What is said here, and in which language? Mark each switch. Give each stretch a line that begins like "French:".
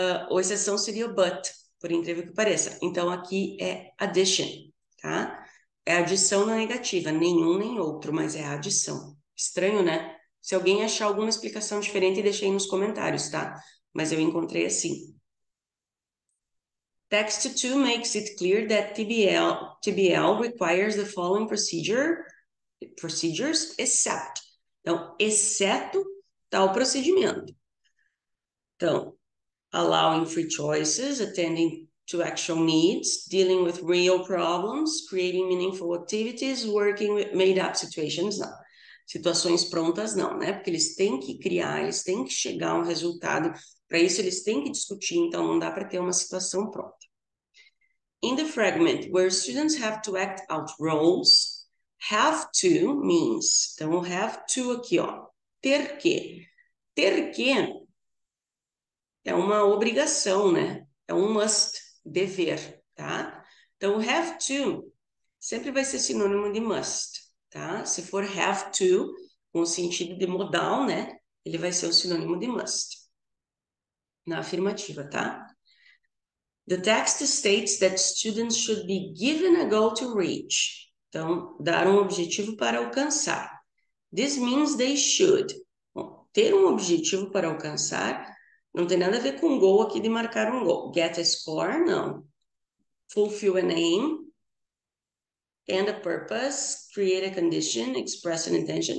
Portuguese: Ou exceção seria o but, por incrível que pareça. Então, aqui é addition, tá? É adição na negativa, nenhum nem outro, mas é adição. Estranho, né? Se alguém achar alguma explicação diferente, deixe aí nos comentários, tá? Mas eu encontrei assim.
English: Text 2 makes it clear that TBL requires the following procedures, except.
Portuguese: Então, exceto tal procedimento.
English: Então, allowing free choices, attending to actual needs, dealing with real problems, creating meaningful activities, working with made-up situations, não.
Portuguese: Situações prontas, não, né? Porque eles têm que criar, eles têm que chegar a um resultado. Para isso, eles têm que discutir, então não dá para ter uma situação pronta.
English: In the fragment, where students have to act out roles, have to means, então have to
Portuguese: aqui, ó, ter que. Ter que é uma obrigação, né? É um must, dever, tá? Então, have to sempre vai ser sinônimo de must, tá? Se for have to, com o sentido de modal, né? Ele vai ser o sinônimo de must. Na afirmativa, tá?
English: The text states that students should be given a goal to reach.
Portuguese: Então, dar um objetivo para alcançar.
English: This means they should.
Portuguese: Bom, ter um objetivo para alcançar não tem nada a ver com goal aqui de marcar um gol.
English: Get a score, não. Fulfill an aim. And a purpose. Create a condition. Express an intention.